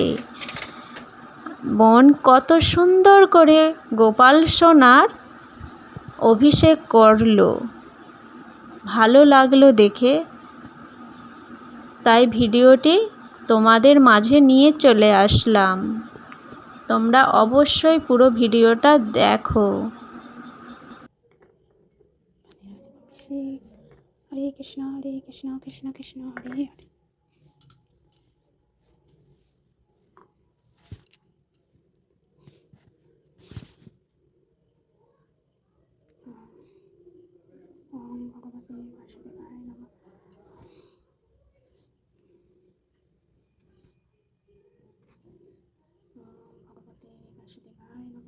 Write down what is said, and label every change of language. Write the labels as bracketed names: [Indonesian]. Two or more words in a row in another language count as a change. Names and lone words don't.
[Bangla] বোন কত সুন্দর করে গোপাল সোনার অভিষেক করলো, ভালো লাগলো দেখে, তাই ভিডিওটি তোমাদের মাঝে নিয়ে চলে আসলাম। তোমরা অবশ্যই পুরো ভিডিওটা দেখো। [Sanskrit] হরে কৃষ্ণ কৃষ্ণ কৃষ্ণ হরে হরে। ওম ভগবতে বাসুদেবায় নমঃ। ওম ভগবতে বাসুদেবায় নমঃ।